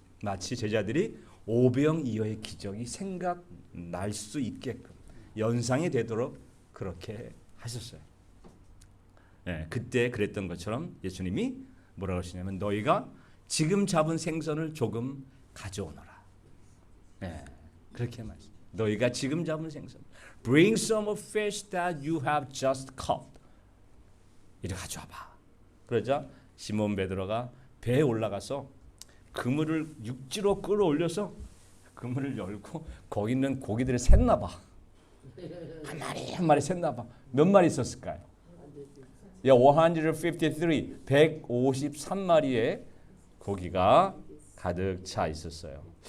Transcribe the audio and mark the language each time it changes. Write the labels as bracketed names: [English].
[Korean] 마치 제자들이 오병이어의 기적이 생각날 수 있게끔 연상이 되도록 그렇게 하셨어요. 네, 그때 그랬던 것처럼 예수님이 뭐라고 하시냐면 너희가 지금 잡은 생선을 조금 가져오너라. 네, 그렇게 말씀. 너희가 지금 잡은 생선. [English] Bring some of fish that you have just caught. [Korean] 이리 가져와봐. 그러자 시몬 베드로가 배에 올라가서 그물을 육지로 끌어올려서 그물을 열고 거기 있는 고기들을 샜나 봐. 한 마리 샜나 봐. 몇 마리 있었을까요? 153, 153마리의 고기가 가득 차 있었어요.